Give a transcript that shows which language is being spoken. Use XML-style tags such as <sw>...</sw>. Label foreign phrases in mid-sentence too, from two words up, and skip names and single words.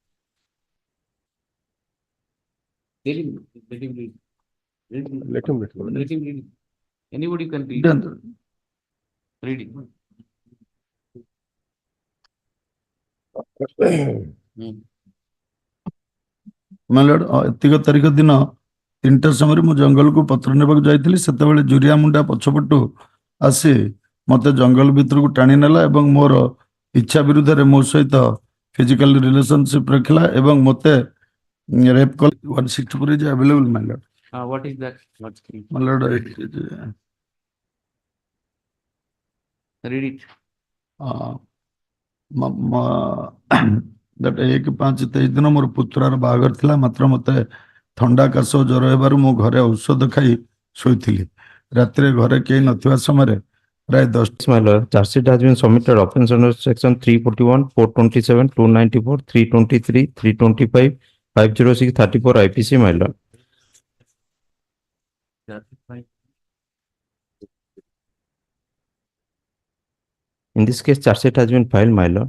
<en>Let him read. Let him read. Let him read. Anybody can read. Done. Read it. My lord,</en> <or>ଏତିକ ତାରିଖ ଦିନ 3ଟା ସମୟରେ ମୁଁ ଜଙ୍ଗଲକୁ ପତ୍ର ନେବାକୁ ଯାଇଥିଲି। ସେତେବେଳେ ଜୁରିଆ ମୁଣ୍ଡା ପଛପଟୁ ଆସି ମତେ ଜଙ୍ଗଲ ଭିତରକୁ ଟାଣି ନେଲା ଏବଂ ମୋର ଇଚ୍ଛା ବିରୁଦ୍ଧରେ ମୋ ସହିତ</or> <en>physical relationship</en> <or>ରଖିଲା ଏବଂ ମତେ ରେପ୍ କଲା।</or> <en>164 is available, my lord. What is that? What's My lord, read it.</en> <or>that 1/5/23 ଦିନ ମୋର ପୁତୁରାର ବାହାଘର ଥିଲା, ମାତ୍ର ମତେ ଥଣ୍ଡା କାଶ ଓ ଜ୍ୱର ହେବାରୁ ମୁଁ ଘରେ ଔଷଧ ଖାଇ ଶୋଇଥିଲି। ରାତିରେ ଘରେ କେହି ନଥିବା ସମୟରେ ପ୍ରାୟ 10।</or> <en>My lord, charge sheet has been submitted offense under section 341, 427, 294, 323, 325, 506, 34 IPC, my lord. In this case, charge sheet has been filed, my lord.</en>